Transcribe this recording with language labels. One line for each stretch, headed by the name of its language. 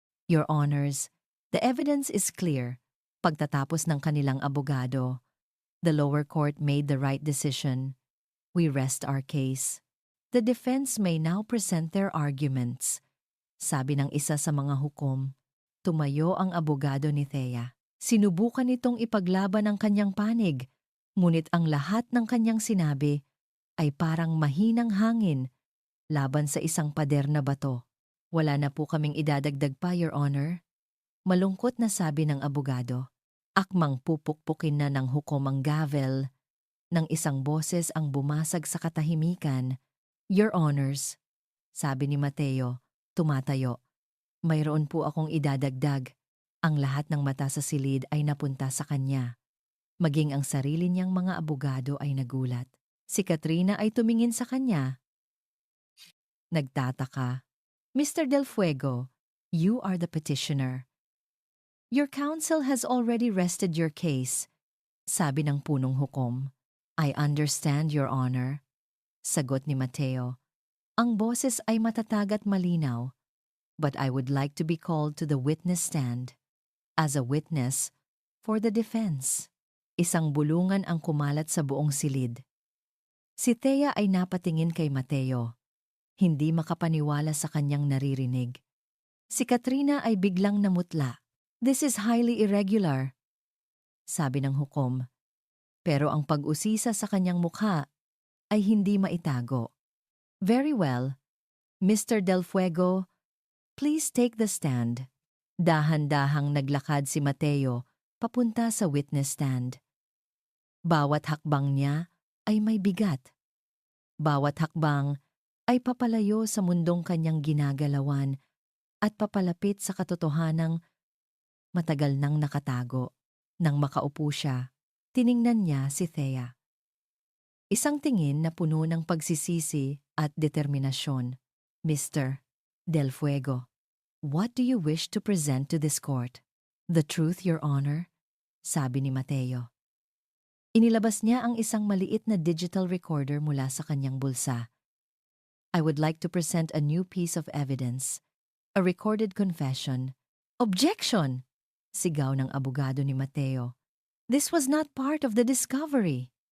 English: Your Honors, the evidence is clear.
Filipino: Pagtatapos ng kanilang abogado,
English: the lower court made the right decision. We rest our case. The defense may now present their arguments.
Filipino: Sabi ng isa sa mga hukom. Tumayo ang abogado ni Thea. Sinubukan nitong ipaglaban ang kanyang panig, ngunit ang lahat ng kanyang sinabi ay parang mahinang hangin laban sa isang pader na bato. Wala na po kaming idadagdag pa, Your Honor. Malungkot na sabi ng abogado. Akmang pupukpukin na ng hukom ang gavel. Nang isang boses ang bumasag sa katahimikan. Your Honors, sabi ni Mateo, tumatayo. Mayroon po akong idadagdag. Ang lahat ng mata sa silid ay napunta sa kanya. Maging ang sarili niyang mga abogado ay nagulat. Si Katrina ay tumingin sa kanya. Nagtataka. Mr.
English: Del Fuego, you are the petitioner. Your counsel has already rested your case,
Filipino: sabi ng punong hukom.
English: I understand, Your Honor.
Filipino: Sagot ni Mateo. Ang boses ay matatag at malinaw.
English: But I would like to be called to the witness stand as a witness for the defense.
Filipino: Isang bulungan ang kumalat sa buong silid. Si Thea ay napatingin kay Mateo, hindi makapaniwala sa kanyang naririnig. Si Katrina ay biglang namutla.
English: This is highly irregular,
Filipino: sabi ng hukom. Pero ang pag-usisa sa kanyang mukha ay hindi maitago.
English: Very well, Mr. Del Fuego, please take the stand.
Filipino: Dahan-dahang naglakad si Mateo papunta sa witness stand. Bawat hakbang niya ay may bigat. Bawat hakbang ay papalayo sa mundong kanyang ginagalawan at papalapit sa katotohanang matagal nang nakatago. Nang makaupo siya, tiningnan niya si Thea. Isang tingin na puno ng pagsisisi at determinasyon.
English: Mr. Del Fuego, what do you wish to present to this court? The truth, Your Honor,
Filipino: sabi ni Mateo. Inilabas niya ang isang maliit na digital recorder mula sa kanyang bulsa.
English: I would like to present a new piece of evidence, a recorded confession. Objection!
Filipino: Sigaw ng abogado ni Mateo.
English: This was not part of the discovery.